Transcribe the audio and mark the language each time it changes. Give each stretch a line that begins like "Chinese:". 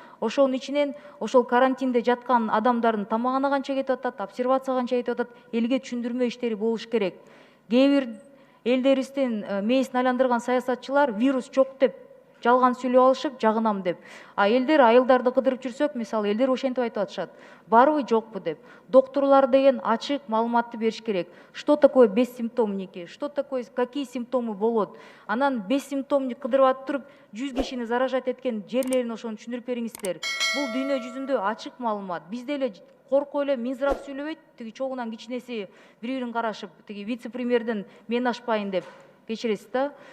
Kyrgyz: Ошонун ичинен ошол карантинде жаткан адамдардын тамагына канча кетип атат, обсервацияга канча кетип атат, элге түшүндүрмө иштери болуш керек. Кээ бир элдерибиздин мээсин айландырган саясатчылар вирус жок деп жалган сүйлөп алышып, жагынам деп. Элдер айылдарды кыдырып жүрсөк, мисалы элдер ошентип айтып атышат. Барбы, жокпу деп. Докторлор деген ачык маалыматты бериш керек.
Russian: Что такое бессимптомники? Что такое, какие симптомы болот?
Kyrgyz: Анан бессимптомник кыдырып атып туруп, 100 кишини заражать эткен жерлерин ошону түшүндүрүп бериңиздер. Бул дүйнө жүзүндө ачык маалымат. Бизде эле коркуп эле Минздрав сүйлөбөйт, тиги чогунан кичинеси бири-бирин карашып, тиги вице-премьерден мен ашпайын деп. Кечиресиз да.